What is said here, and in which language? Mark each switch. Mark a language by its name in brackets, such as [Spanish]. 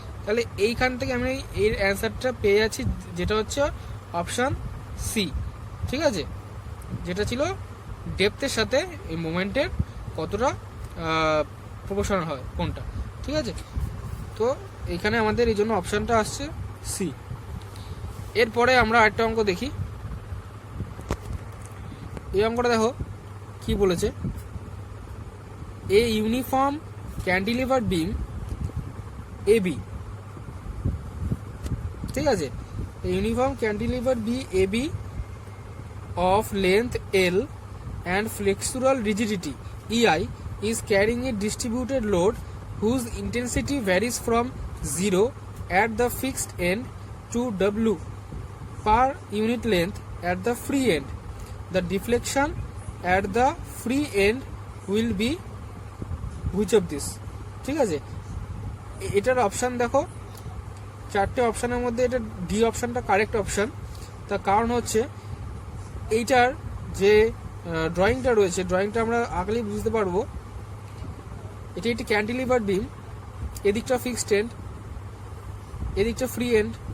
[Bangla] তাহলে এইখান থেকে আমি এর অ্যান্সারটা পেয়ে যাচ্ছি, যেটা হচ্ছে অপশান সি, ঠিক আছে, যেটা ছিল ডেপথের সাথে এই মোমেন্টের কতটা প্রপোর্শনাল হয় কোনটা, ঠিক আছে। তো এখানে আমাদের এই জন্য অপশানটা আসছে সি। এরপরে আমরা আরেকটা অঙ্ক দেখি। এই অঙ্কটা দেখো কি বলেছে, [English] A uniform cantilever beam A B, ঠিক আছে, uniform cantilever beam A B of length L and flexural rigidity EI is carrying a distributed load whose intensity varies from 0 at the fixed end to W per unit length at the free end. The deflection at the free end will be which of this? [Bangla] ঠিক আছে, এটার option দেখো, 4টে অপশানের মধ্যে এটা D অপশানটা correct option. তার কারণ হচ্ছে এইটার যে ড্রয়িংটা রয়েছে, ড্রয়িংটা আমরা আঁকলেই বুঝতে পারবো এটি একটি ক্যান্টিলিভার বিম, এদিকটা ফিক্সড এন্ড, এদিকটা ফ্রি এন্ড।